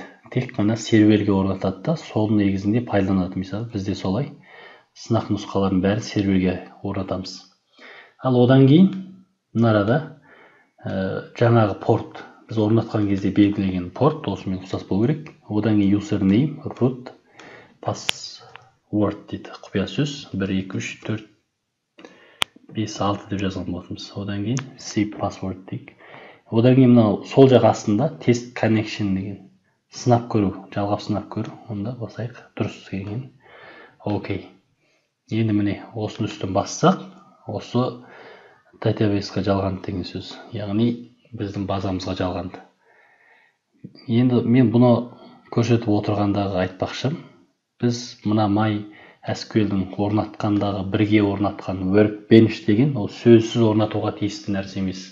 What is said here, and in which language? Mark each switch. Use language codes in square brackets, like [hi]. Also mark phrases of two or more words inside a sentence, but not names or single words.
[kk] Тек қана серверге орнатады да, сол негізінде пайдаланады. Мысалы, бізде солай сынақ нұсқаларын бәрі серверге орнатамыз. Ал одан кейін мына арада жаңағы порт, біз орнатқан кезде белгілеген порт, осымен ұқсас болу керек. Одан кейін [en] username, root, password [kk] дейді, құпия сөз. 1 2 3 4 5 6 деп жазған болатынбыз. Одан кейін [en] save password [kk] дейік. Одан кейін мынау сол жақ астында [en] test connection [kk] деген сынап көру, жалғап сынап көру. Онда басайық, дұрыс деген. Окей. Енді міне осының үстін бассақ, осы database-ға жалғанды деген сөз. Яғни біздің базамызға жалғанды. Енді мен бұны көрсетіп отырғандағы айтпақшы, біз мына MySQL-дің орнатқандағы бірге орнатқан workbench деген ол сөзсіз орнатуға тиісті нәрсе емес.